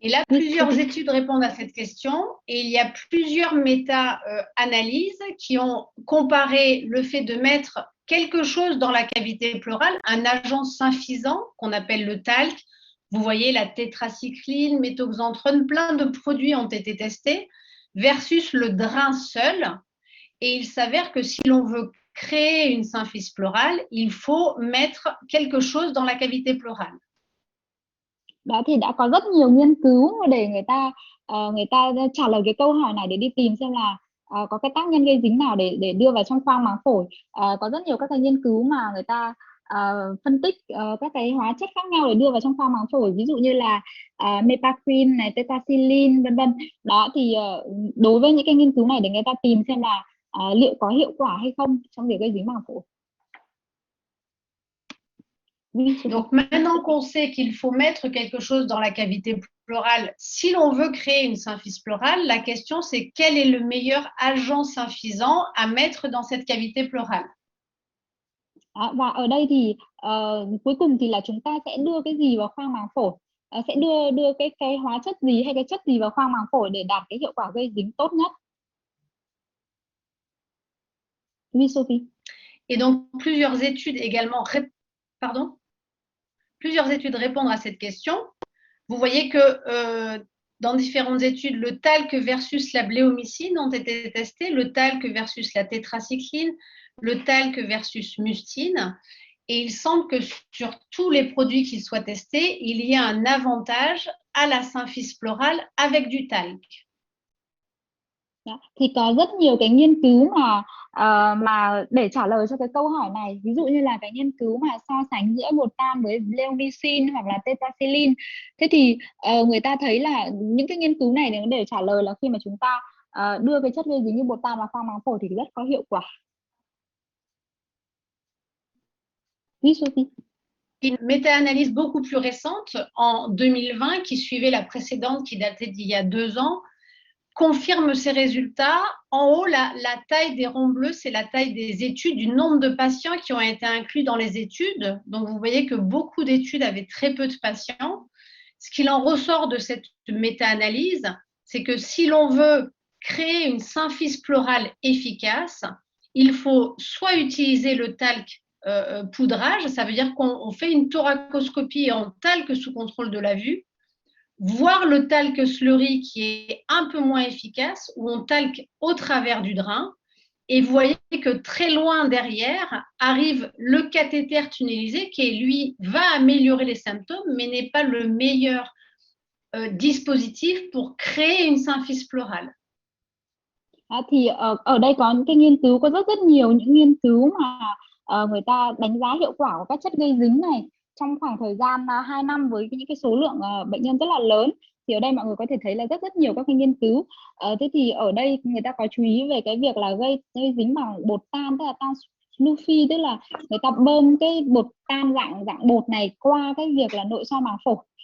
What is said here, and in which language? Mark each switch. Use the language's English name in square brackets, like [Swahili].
[French] Et là, plusieurs études répondent à cette question et il y a plusieurs méta-analyses qui ont comparé le fait de mettre quelque chose dans la cavité pleurale, un agent symphysant qu'on appelle le talc. Vous voyez la tétracycline, méthoxantrone, plein de produits ont été testés versus le drain seul. Et il s'avère que si l'on veut créer une symphyse pleurale, il faut mettre quelque chose dans la cavité pleurale. [Vietnamese] Đó thì đã có rất nhiều nghiên cứu để người ta trả lời cái câu hỏi này để đi tìm xem là có cái tác nhân gây dính nào để đưa vào trong khoang màng phổi. Có rất nhiều các cái nghiên cứu mà người ta phân tích các cái hóa chất khác nhau để đưa vào trong khoang màng phổi, ví dụ như là mepakrin này, tetracycline vân vân. Đó thì đối với những cái nghiên cứu này để người ta tìm xem là liệu có hiệu quả hay không trong việc gây dính màng phổi. [French] Donc maintenant qu'on sait qu'il faut mettre quelque chose dans la cavité pleurale, si l'on veut créer une symphyse pleurale, la question c'est quel est le meilleur agent symphysant à mettre dans cette cavité pleurale. [Vietnamese] Và ở đây thì cuối cùng thì là chúng ta sẽ đưa cái gì vào khoang màng phổi, sẽ đưa cái hóa chất gì hay cái chất gì vào khoang màng phổi để đạt cái hiệu quả gây dính tốt nhất. [French] Oui, Sophie. Et donc plusieurs études également, plusieurs études répondent à cette question. Vous voyez que dans différentes études, le talc versus la bléomycine ont été testés, le talc versus la tétracycline, le talc versus mustine. Et il semble que sur tous les produits qui soient testés, il y a un avantage à la symphyse pleurale avec du talc. [Vietnamese] Thì có rất nhiều cái nghiên cứu mà để trả lời cho cái câu hỏi này, ví dụ như là cái nghiên cứu mà so sánh giữa bột tan với bleomycin hoặc là tetracycline. Thế thì người ta thấy là những cái nghiên cứu này để trả lời là khi mà chúng ta đưa cái chất gây dính như bột tan vào khoang màng phổi thì rất có hiệu quả. [French] Oui, Sophie. Une méta-analyse beaucoup plus récente en 2020 qui suivait la précédente qui datait d'il y a 2 ans confirme ces résultats. En haut, la taille des ronds bleus, c'est la taille des études, du nombre de patients qui ont été inclus dans les études. Donc, vous voyez que beaucoup d'études avaient très peu de patients. Ce qu'il en ressort de cette méta-analyse, c'est que si l'on veut créer une symphyse pleurale efficace, il faut soit utiliser le talc poudrage, ça veut dire qu'on fait une thoracoscopie en talc sous contrôle de la vue, voir le talc slurry qui est un peu moins efficace, où on talque au travers du drain. Et vous voyez que très loin derrière arrive le cathéter tunnelisé qui, lui, va améliorer les symptômes, mais n'est pas le meilleur dispositif pour créer une symphyse pleurale. [Vietnamese] Thì ở đây có những cái nghiên cứu, có rất nhiều những nghiên cứu mà người ta đánh giá hiệu quả của các chất gây dính này trong khoảng thời gian 2 năm với những cái số lượng bệnh nhân rất là lớn. Thì ở đây mọi người có thể thấy là rất nhiều các cái nghiên cứu. Thế thì ở đây người ta có chú ý về cái việc là gây dính bằng bột tan, tức là tan Sluffy, tức là người ta bơm cái bột tan dạng bột này qua cái việc là nội soi màng phổi.